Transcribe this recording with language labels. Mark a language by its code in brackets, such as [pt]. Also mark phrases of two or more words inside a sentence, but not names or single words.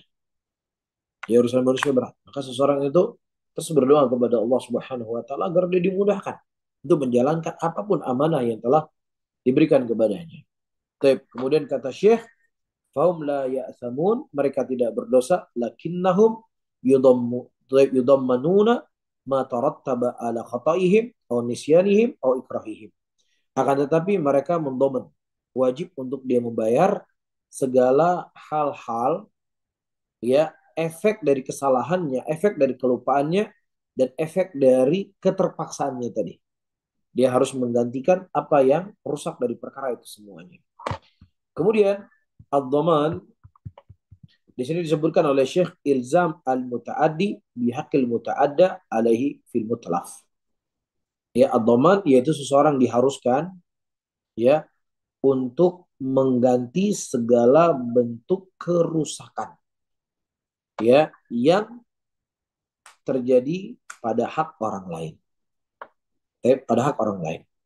[id] Ya urusan manusia berat. Maka seseorang itu terus berdoa kepada Allah [ar] سبحانه وتعالى [id] agar dia dimudahkan untuk menjalankan apapun amanah yang telah diberikan kepadanya. Kemudian kata Syekh, [ar] "فهم لا يأثمون," [id] mereka tidak berdosa, [ar] لكنهم يضمنون ما ترتب على خطئهم atau nisyanihim atau ikrahihim. [id] Akan tetapi mereka mendomen, wajib untuk dia membayar segala hal-hal, ya, efek dari kesalahannya, efek dari kelupaannya, dan efek dari keterpaksaannya tadi. Dia harus menggantikan apa yang rusak dari perkara itu semuanya. Kemudian ad-dhaman di sini disebutkan oleh Syekh [ar] إلزام المتعدي بحق المتعدى عليه في المتلف. [id] Ya ad-dhaman yaitu seseorang diharuskan ya untuk mengganti segala bentuk kerusakan ya yang terjadi pada hak orang lain. Pada hak orang lain.